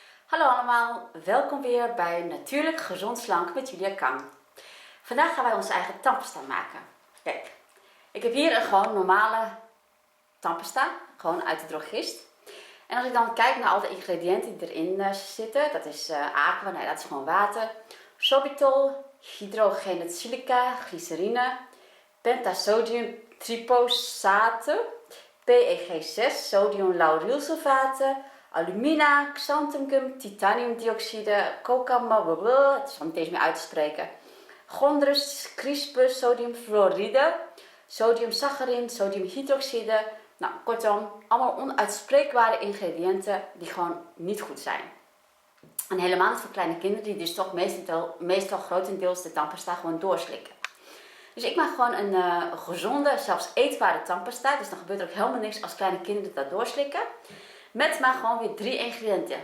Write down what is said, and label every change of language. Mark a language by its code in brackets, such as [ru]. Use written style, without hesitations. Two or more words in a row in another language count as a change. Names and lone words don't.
[nl] Hallo allemaal, welkom weer bij Natuurlijk Gezond Slank met Julia Kang. Vandaag gaan wij onze eigen tandpasta maken. Kijk, ik heb hier een gewoon normale tandpasta, gewoon uit de drogist. En als ik dan kijk naar al de ingrediënten die erin zitten, dat is aqua, nee dat is gewoon water, sorbitol, hydrogene silica, glycerine, pentasodium triphosate, PEG6, sodium laurylsulfate, alumina, xanthium, titaniumdioxide, coca, het is al niet eens meer uit te spreken, chondrus, crispus, sodiumfluoride, sodiumsaccharin, sodiumhydroxide. Nou, kortom, allemaal onuitspreekbare ingrediënten die gewoon niet goed zijn. En helemaal niet voor kleine kinderen die dus toch meestal grotendeels de tandpasta gewoon doorslikken. Dus ik maak gewoon een gezonde, zelfs eetbare tandpasta. Dus dan gebeurt er ook helemaal niks als kleine kinderen dat doorslikken. Met maar gewoon weer 3 ingrediënten.